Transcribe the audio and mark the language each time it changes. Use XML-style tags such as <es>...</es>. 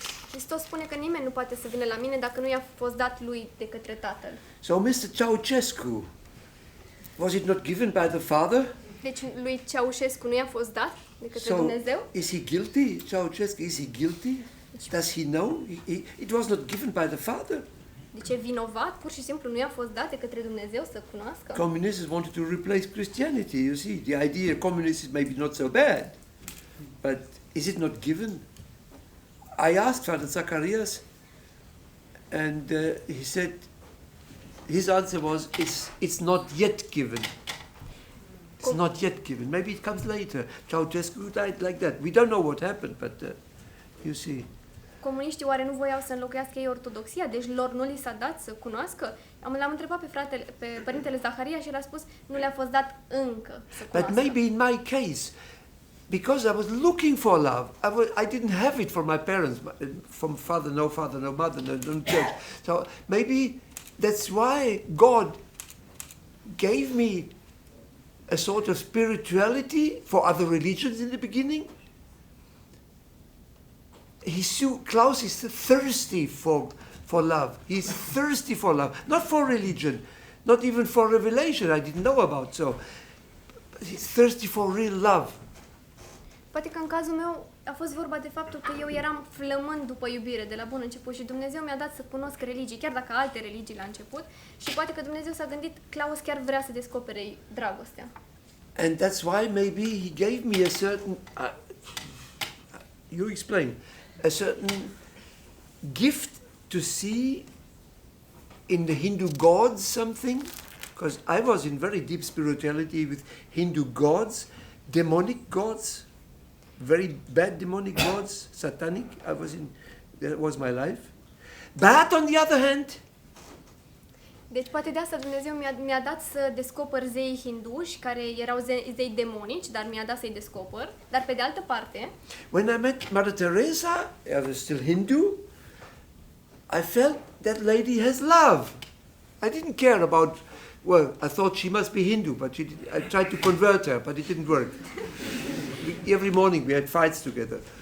<ro>Hristos spune că nimeni nu poate să vină la mine dacă nu i-a fost dat lui de către Tatăl.</ro> <en>So Mr. Ceausescu, was it not given by the Father?</en> <ro>Deci lui Ceaușescu nu i-a fost dat de către Dumnezeu?</ro> <en>Is he guilty? Ceausescu, is he guilty? Does he know? It was not given by the Father.</en> <ro>Deci e vinovat? Pur și simplu nu i-a fost dat de către Dumnezeu să cunoască?</ro> <en>Communists wanted to replace Christianity, you see. The idea of communists is maybe not so bad. But is it not given? I asked Father Zacharias, and he said, his answer was, it's not yet given. It's not yet given. Maybe it comes later. Ceausescu died like that. We don't know what happened, but you see.</en> <ro>Comuniștii oare nu voiau să înlocuiască ei ortodoxia? Deci lor nu li s-a dat să cunoască? L-am întrebat pe părintele Zaharia și el a spus nu le-a fost dat încă să cunoască.</ro> <en>But maybe in my case, because I was looking for love, I didn't have it from my parents, from father, no mother, no church. So maybe that's why God gave me a sort of spirituality for other religions in the beginning. Klaus is thirsty for love. He's thirsty for love, not for religion, not even for revelation. I didn't know about so. But he's thirsty for real love.</en> <ro>Poate că în cazul meu a fost vorba de faptul că eu eram flămând după iubire de la bun început și Dumnezeu mi-a dat să cunosc religii, chiar dacă alte religii la început, și poate că Dumnezeu s-a gândit, Klaus chiar vrea să descopere dragostea.</ro> <en>And that's why maybe he gave me a certain, you explain, a certain gift to see in the Hindu gods something, because I was in very deep spirituality with Hindu gods, demonic gods, very bad demonic gods, satanic. That was my life. But on the other hand,</en> <ro>deci poate de asta Dumnezeu mi-a dat să descoper zeii hinduși, care erau zei demonici, dar mi-a dat să-i descoper. Dar pe de altă parte,</ro> <en>when I met Mother Teresa, I was still Hindu, I felt that lady has love. I didn't care about, well, I thought she must be Hindu, but I tried to convert her, but it didn't work. Every morning we had fights together.</en>